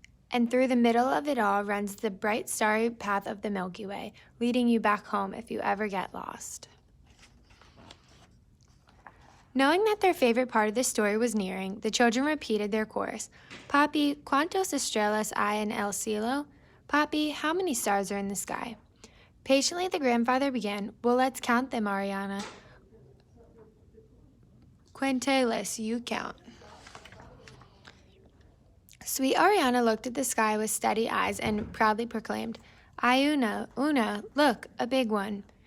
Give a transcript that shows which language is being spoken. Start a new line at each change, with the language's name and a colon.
English: And through the middle of it all runs the bright starry path of the Milky Way, leading you back home if you ever get lost. Knowing that their favorite part of the story was nearing, the children repeated their chorus.
Spanish: Papi, ¿cuántas estrellas hay en el cielo?
English: Papi, how many stars are in the sky? Patiently, the grandfather began, Well, let's count them, Ariana.
Spanish: Cuénteles,
English: you count. Sweet Ariana looked at the sky with steady eyes and proudly proclaimed,
Spanish: Ay, una,
English: look, a big one.